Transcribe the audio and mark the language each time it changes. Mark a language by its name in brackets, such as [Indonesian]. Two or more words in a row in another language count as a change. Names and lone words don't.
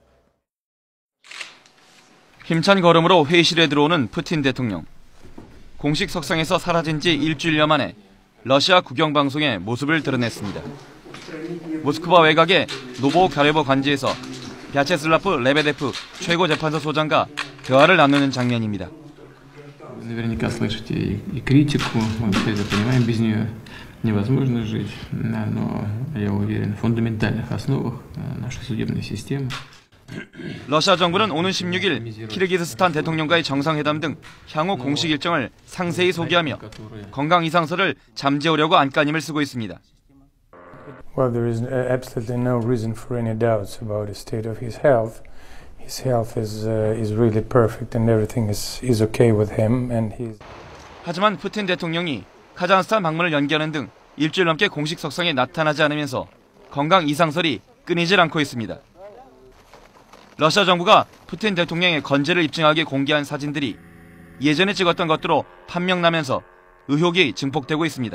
[Korean] 힘찬 걸음으로 회의실에 들어오는 푸틴 대통령. 공식 석상에서 사라진 지 일주일여 만에 러시아 국영방송에 모습을 드러냈습니다. 모스크바 외곽의 노보가레버 관지에서 벼체슬라프 레베데프 최고재판소 소장과 대화를 나누는 장면입니다. [Russian] Наверняка слышите и критику, мы все это понимаем, без нее невозможно жить, но я уверен в фундаментальных основах нашей судебной системы. [Korean] 러시아 정부는 오는 16일 키르기즈스탄 대통령과의 정상회담 등 향후 공식 일정을 상세히 소개하며 건강 이상설을 잠재우려고 안간힘을 쓰고 있습니다. [English] Well, there is absolutely no reason for any doubts about the state of his health. His health is really perfect and everything is okay with him and he's. [Korean] 하지만 푸틴 대통령이 카자흐스탄 방문을 연기하는 등 일주일 넘게 공식 석상에 나타나지 않으면서 건강 이상설이 끊이질 않고 있습니다. 러시아 정부가 푸틴 대통령의 건재를 입증하게 공개한 사진들이 예전에 찍었던 것으로 판명나면서 의혹이 증폭되고 있습니다.